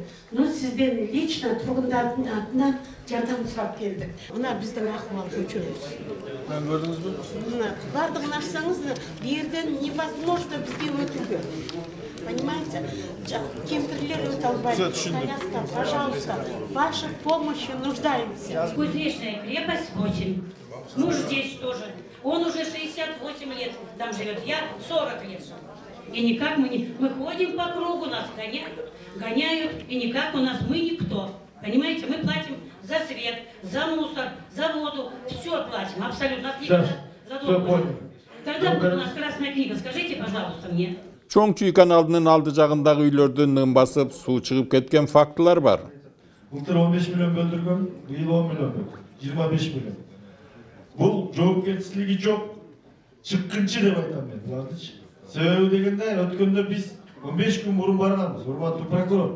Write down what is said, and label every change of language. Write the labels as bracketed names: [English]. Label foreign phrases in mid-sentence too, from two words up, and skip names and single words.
[Kyrgyz] Сизден лично тургундардын атынан жардам сурап келдик. Мына биздин акыбал көчөбүз. Көрдүңүзбү? Мына бардыгын ачсаңыз, бу жерден невозможно бизге өтүүгө. Понимаете? Кемпирлер өтө албайт. Коляска, [Russian] пожалуйста, вашей помощи нуждаемся. Кузнечная крепость очень. Муж здесь тоже. Он уже 68 лет там живет. Я 40 лет. И никак мы ходим по кругу, нас гоняют, и никак у нас мы никто. Понимаете, мы платим за свет, за мусор, за воду, все платим, абсолютно. Когда будет у нас красная книга, скажите, пожалуйста, мне. [Kyrgyz] Чоң Чүй каналынын алды жагындагы үйлөрдүн нын басып, суу чыгып кеткен фактылар бар. Былтыр 15 миллион бөлдүргөн, быйыл 10 миллион бөлдүр, 25 миллион. Бул жоопкерчилиги жок, чыккынчы деп айтам мен булардычы. Себеби дегенде өткөндө биз 15 күн мурун барганбыз, урматтуу прокурор.